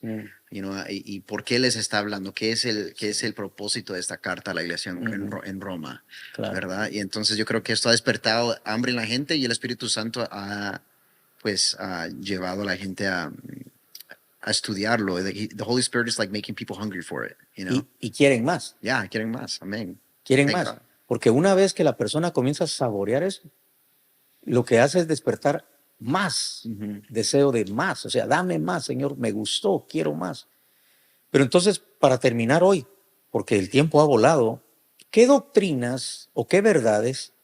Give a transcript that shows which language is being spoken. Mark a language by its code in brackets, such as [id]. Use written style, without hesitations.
[es] Mm, y por qué les está hablando, qué es el propósito de esta carta a la iglesia ujú, en Roma, claro. ¿verdad? Y entonces yo creo que esto ha despertado hambre en la gente y el Espíritu Santo ha llevado a la gente a estudiarlo. [en] The Holy Spirit is like making people hungry for it, you know? [es] Y quieren más, [en] Yeah, [es] quieren más, amén. quieren [en] Thank [es] más. [en] God. [es] Porque una vez que la persona comienza a saborear eso, lo que hace es despertar más Ujú. deseo de más. O sea, dame más, Señor, me gustó, quiero más. Pero entonces, para terminar hoy, porque el tiempo ha volado, ¿qué doctrinas o qué verdades?